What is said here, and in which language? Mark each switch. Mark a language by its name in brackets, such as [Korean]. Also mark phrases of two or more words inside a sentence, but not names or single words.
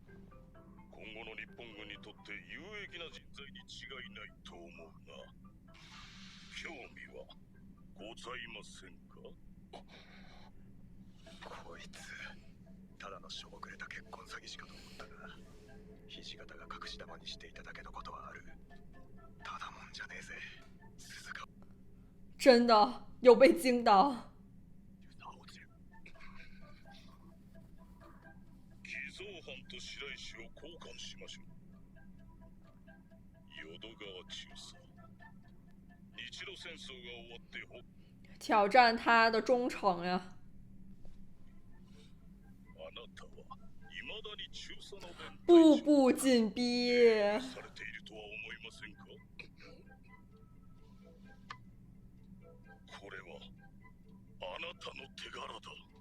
[Japanese] 今後の日本軍にとって有益な人材に違いないと思うが、興味はございませんか？こいつただのしょぼくれた結婚詐欺師かと思ったが、土方が隠し玉にしていただけのことはある。ただもんじゃねえぜ、鈴鹿。 [Chinese] 真的有被惊到。 [Japanese] 偽造犯と白石を交換しましょう。淀川中佐。日露戦争が終わって [Chinese] 挑战他的忠诚呀。 [Japanese] あなたは未だに中佐の面 [Chinese] 步步緊逼。 [Japanese] されているとは思いませんか？これはあなたの手柄だ。